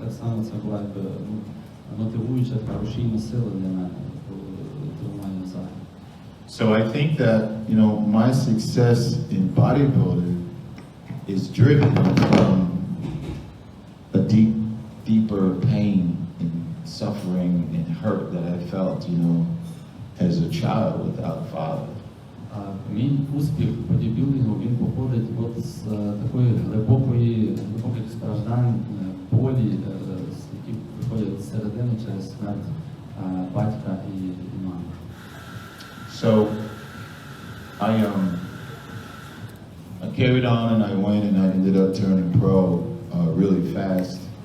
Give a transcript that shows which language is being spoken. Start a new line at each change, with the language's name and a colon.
Ukrainian: Так само це була мотивуюча така рушійна сила для мене в тренуванні в залі.
English: So I think that, my success in bodybuilding is driven from a deeper pain and suffering and hurt that I felt, as a child without a father.
Ukrainian: Мій успіх в бодібілдингу, він походить з такої глибоких страждань, болі, які приходять з середини через смерть батька і мами.
English: So I carried on, and I went, and I ended up turning pro really fast.